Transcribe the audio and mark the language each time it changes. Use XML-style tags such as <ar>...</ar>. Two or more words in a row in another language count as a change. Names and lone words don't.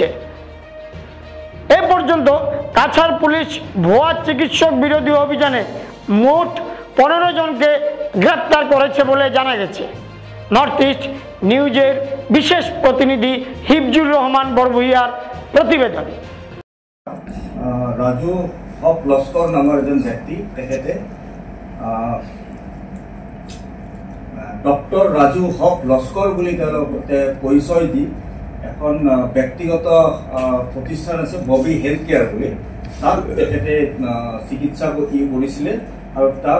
<bn>এ পর্যন্ত কাছাড় পুলিশ ভুয়া চিকিৎসক বিরোধী অভিযানে মোট 15 জনকে গ্রেপ্তার করেছে বলে জানা গেছে। নর্থ ইস্ট নিউজের বিশেষ প্রতিনিধি হিফজুর রহমান বরভূঁইয়ার প্রতিবেদন।</bn> <as>ৰাজু হক লস্কৰ নামৰ এজন ব্যক্তি, তেখেতে ডক্টৰ ৰাজু হক লস্কৰ বুলি তেওঁলোকে পৰিচয় দি এখন ব্যক্তিগত প্ৰতিষ্ঠান আছে ববি হেল্থ কেয়াৰ বুলি, তাত তেখেতে চিকিৎসা কৰিছিলে আৰু</as>